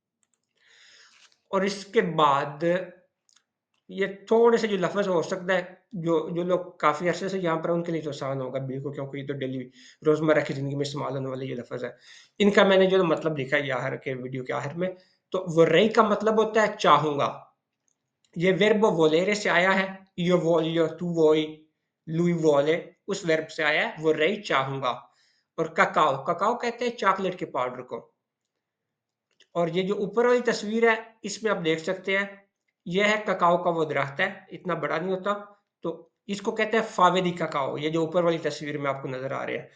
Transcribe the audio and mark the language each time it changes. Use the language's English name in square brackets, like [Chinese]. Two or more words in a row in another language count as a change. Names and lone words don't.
[Urdu] اور اس کے بعد یہ تھوڑے سے جو لفظ ہو سکتا ہے، جو جو لوگ کافی عرصے سے یہاں پر ہیں، ان کے لیے تو آسان ہوگا بالکل کیونکہ یہ تو ڈیلی روزمرہ کی زندگی میں استعمال ہونے والے یہ لفظ ہے. ان کا میں نے جو مطلب لکھا ہے یہ آخر کے ویڈیو کے آخر میں، تو vorrei کا مطلب ہوتا ہے چاہوں گا. یہ ورب volere سے آیا ہے, [Italian] io voglio, tu vuoi, lui vuole, [Urdu] اس ورب سے آیا ہے، vorrei چاہوں گا. اور ککاؤ کہتے ہیں چاکلیٹ کے پاؤڈر کو. اور یہ جو اوپر والی تصویر ہے، اس میں آپ دیکھ سکتے ہیں، یہ ہے ککاؤ کا وہ درخت ہے، اتنا بڑا نہیں ہوتا، تو اس کو کہتے ہیں [Italian] fave di cacao, [Urdu] یہ جو اوپر والی تصویر میں آپ کو نظر آ رہے ہیں.